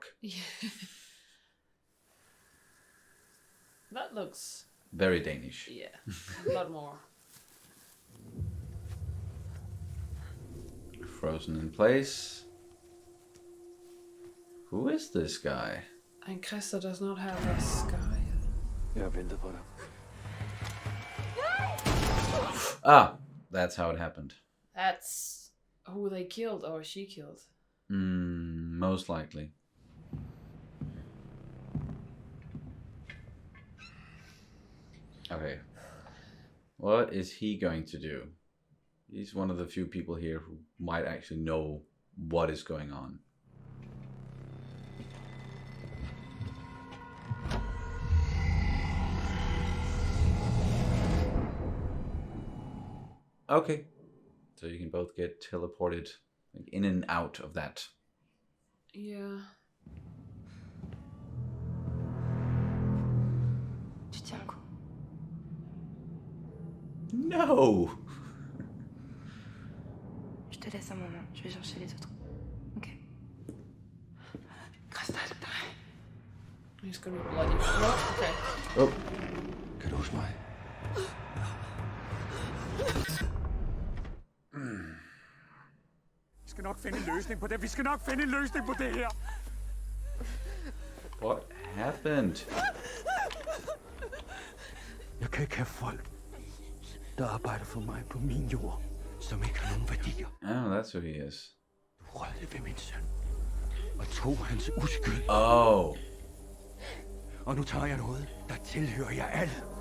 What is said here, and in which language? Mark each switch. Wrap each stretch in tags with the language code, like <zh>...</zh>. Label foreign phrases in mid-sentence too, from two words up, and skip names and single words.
<en>Yeah. That looks, Very Danish. yeah, a lot more. Frozen in place. Who is this guy? I And Krista does not have a sky.</en> <da>Jeg har ventet på dig.</da> <en>Ah, that's how it happened. That's who they killed or she killed. Most likely. Okay. What is he going to do? He's one of the few people here who might actually know what is going on. Okay. So you can both get teleported like, in and out of that. Yeah.</en> <fr>Tu tiens le coup.</fr> <en>No!</en> <fr>Je te laisse un moment. Je vais chercher les autres. Ok. Cristal,</fr> <en>He's gonna be bloody. Oh, okay. Oh.</en> <da>Kan du huske mig? Vi skal nok finde en løsning på det. Vi skal nok finde en løsning på det her.</da> <en>What happened?</en> <da>Jeg kan ikke have folk, der arbejder for mig på min jord, som ikke har nogen værdier.</da> <en>Oh, that's who he is.</en> <da>Du rørte ved min søn og tog hans uskyld.</da> <en>Oh.</en> <da>Og nu tager jeg noget, der tilhører jer alle.</da>